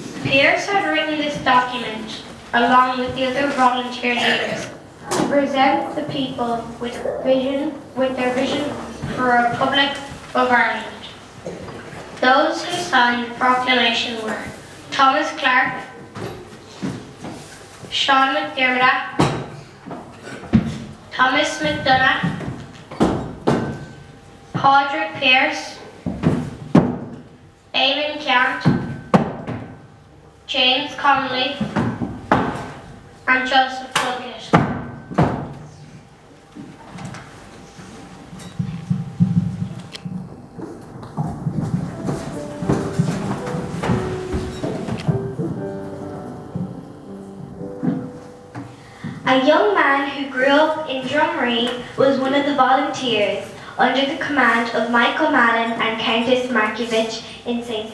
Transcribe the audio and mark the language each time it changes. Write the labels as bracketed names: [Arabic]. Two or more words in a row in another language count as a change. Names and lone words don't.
[English] Pierce had written this document, along with the other volunteer leaders, to present the people with their vision for a Republic of Ireland. Those who signed the proclamation were Thomas Clark, Sean McDermott, Thomas McDonough, Padraig Pearse, Eamon Cant, James Connolly, and Joseph Plunkett. A young man who grew up in Drumree was one of the volunteers under the command of Michael Mallon and Countess Markievicz in St.